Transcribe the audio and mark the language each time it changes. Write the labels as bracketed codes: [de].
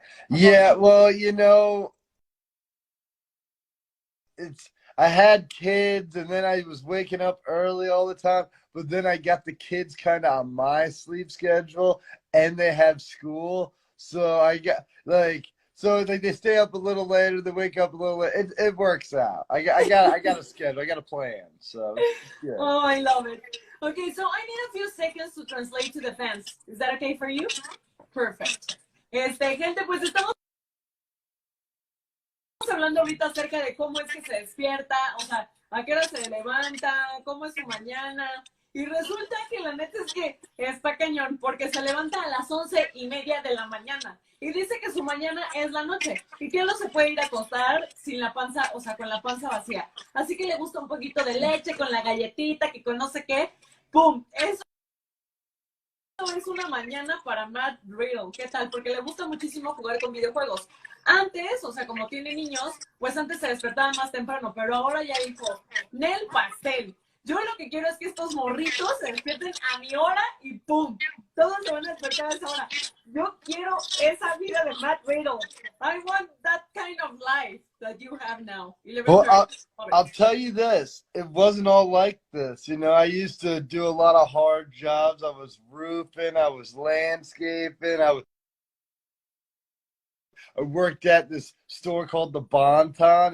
[en] Yeah, well, it's I had kids and then I was waking up early all the time, but then I got the kids kind of on my sleep schedule and they have school. So I got like they stay up a little later, they wake up a little late. It works out. I got a schedule, I got a plan. So it's good. Oh, I love it. Okay, so I need a few seconds to translate to the fans. Is that okay for you? Perfect. [es] Gente, pues estamos hablando ahorita acerca de cómo es que se despierta, o sea, a qué hora se levanta, cómo es su mañana. Y resulta que la neta es que está cañón, porque se levanta a las 11:30 de la mañana. Y dice que su mañana es la noche. Y que él no se puede ir a acostar sin la panza, o sea, con la panza vacía. Así que le gusta un poquito de leche, con la galletita, que con no sé qué. ¡Pum! Eso es una mañana para Matt Riddle. ¿Qué tal? Porque le gusta muchísimo jugar con videojuegos. Antes, o sea, como tiene niños, pues antes se despertaba más temprano, pero ahora ya dijo, Nel pastel. Yo lo que quiero es que estos morritos se despierten a mi hora y ¡pum! Todos se van a despertar a esa hora. Yo quiero esa vida de Matt Riddle. [en] I want that kind of life that you have now. Well, 11:30. I'll tell you this. It wasn't all like this. I used to do a lot of hard jobs. I was roofing, I was landscaping, I worked at this store called the Bonton.